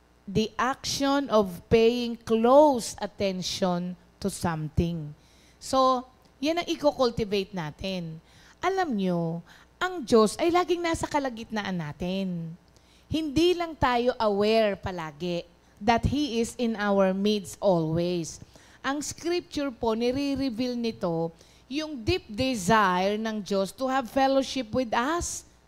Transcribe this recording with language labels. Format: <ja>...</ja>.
<en>The action of paying close attention to something.</en> <tl>So, yan ang i-cultivate natin. Alam nyo, ang Diyos ay laging nasa kalagitnaan natin. Hindi lang tayo</tl> <en>aware palagi that He is in our midst always.</en> <tl>Ang scripture po, nire-reveal nito yung</tl> <en>deep desire ng Diyos to have fellowship with us.</en>